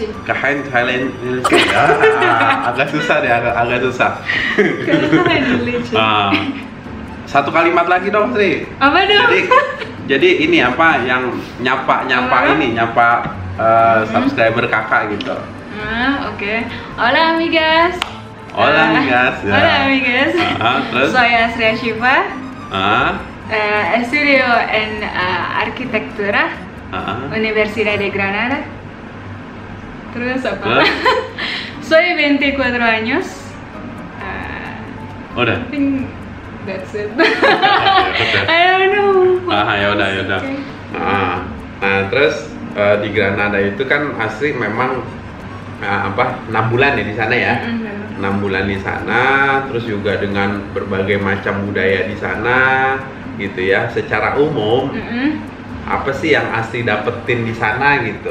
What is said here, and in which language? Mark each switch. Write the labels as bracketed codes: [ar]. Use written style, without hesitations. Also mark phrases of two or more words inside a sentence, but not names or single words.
[id] Kakak yang leleche. Agak susah deh, agak susah. Kakak yang leleche. Satu kalimat lagi dong Sri. Apa dong? Jadi ini apa yang nyapa subscriber kakak gitu. Oke. [es] Hola amigas. Hola amigas. Hola amigas. [id] Terus? Saya Sri Ashifa. [es] Estudio en arquitectura. Universidad de Granada. [id] Terus apa? [es] Soy 24 años. [id] Udah. [en] I think that's it. I don't know. [id] Ya udah. Nah, terus di Granada itu kan Asri memang 6 bulan ya di sana ya. 6 bulan di sana, terus juga dengan berbagai macam budaya di sana gitu ya. Secara umum apa sih yang Asri dapetin di sana gitu?